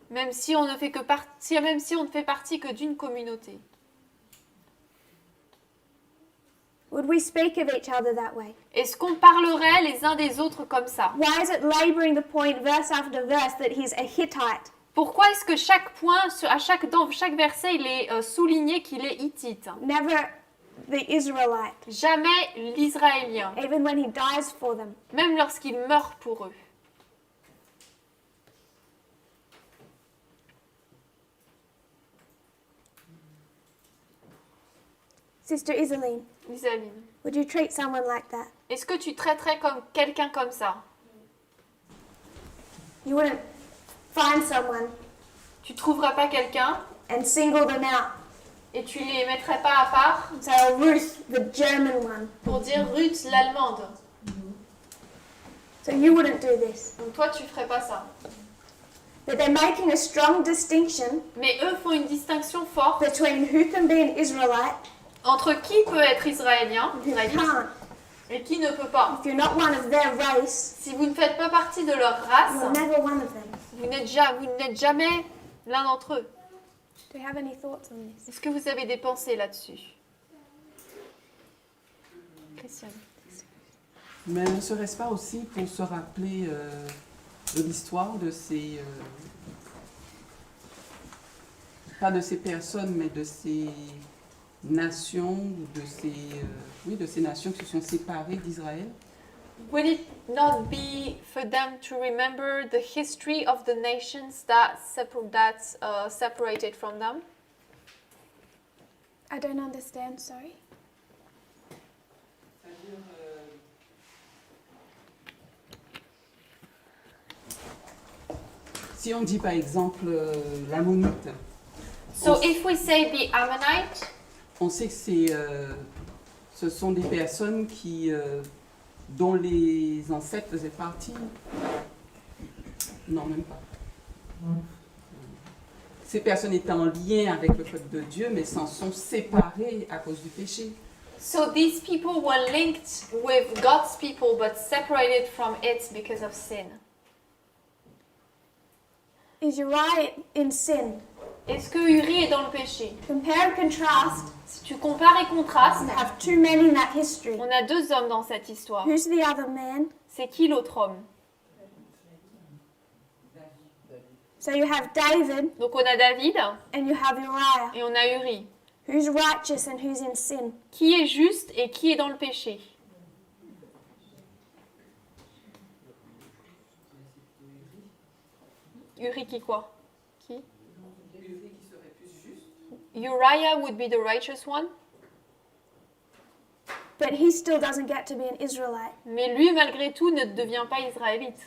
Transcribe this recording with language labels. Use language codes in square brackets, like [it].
[fr] même si on ne fait partie que d'une communauté. [en] Would we speak of each other that way? [fr] Est-ce qu'on parlerait les uns des autres comme ça? [en] Why is it laboring the point verse after verse that he's a Hittite? [fr] Pourquoi est-ce que chaque point, dans chaque verset, il est souligné qu'il est hittite? [en] Never the Israelite, [fr] Jamais l'Israélien, [en] even when he dies for them. [fr] même lorsqu'il meurt pour eux. [en] Sister Isaline, [fr] Isaline, [en] would you treat someone like that? [fr] est-ce que tu traiterais comme quelqu'un comme ça? [en] You wouldn't find someone [fr] Tu trouverais pas quelqu'un [en] and single them out [fr] et tu les mettrais pas à part [en] and say, oh, Ruth, the German one. [fr] pour dire Ruth l'Allemande? [en] So you wouldn't do this. [fr] Donc toi, tu ferais pas ça. [en] But they're making a strong distinction [fr] Mais eux font une distinction forte [en] between who can be an Israelite [fr] entre qui peut être israélien [en] and who can't. [fr] et qui ne peut pas. [en] If you're not one of their race, [fr] Si vous ne faites pas partie de leur race, [en] you're never one of them. [fr] vous n'êtes jamais l'un d'entre eux. [en] Do you have any thoughts on this? [fr] Est-ce que vous avez des pensées là-dessus? Christiane. Mais ne serait-ce pas aussi pour se rappeler de l'histoire de ces... pas de ces personnes, mais de ces nations, ou de ces nations qui se sont séparées d'Israël? [en] Would it not be for them to remember the history of the nations that separated from them? I don't understand, sorry. [fr] C'est-à-dire, si on dit par exemple l'ammonite, [en] So if we say the Ammonite, [fr] on sait que ce sont des personnes dont les ancêtres faisaient partie. Non, même pas. Ces personnes étaient en lien avec le peuple de Dieu, mais s'en sont séparées à cause du péché. [en] So these people were linked with God's people but separated from it because of sin. Is Uriah in sin? [fr] Est-ce que Uri est dans le péché? [en] Compare and contrast. [fr] Si tu compares et contrastes, [en] We have two men in that history. [fr] on a deux hommes dans cette histoire. [en] Who's the other man? [fr] C'est qui l'autre homme? [en] So you have David [fr] Donc on a David [en] and you have Uriah. [fr] et on a Uri. [en] Who's righteous and who's in sin? [fr] Qui est juste et qui est dans le péché? Uri qui quoi? Qui? [en] Uriah would be the righteous one, But he still doesn't get to be an Israelite. [fr] mais lui malgré tout ne devient pas israélite.